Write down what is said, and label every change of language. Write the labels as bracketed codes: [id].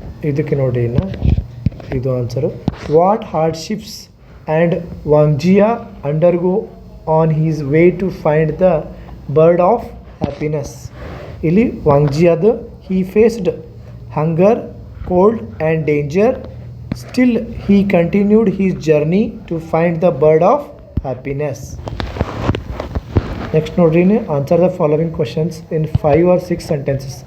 [kn] ಇದಕ್ಕೆ ನೋಡಿ ಇನ್ನು ಇದು answer. [en] What hardships and Wangjia undergo on his way to find the bird of happiness. [kn] ಇಲ್ಲಿ [en] ವಾಂಗ್ಜಿಯಾದ he faced hunger, cold and danger, still he continued his journey to find the bird of happiness. Next [kn] ನೋಡ್ರಿ, [en] Answer the following questions in 5 or 6 sentences.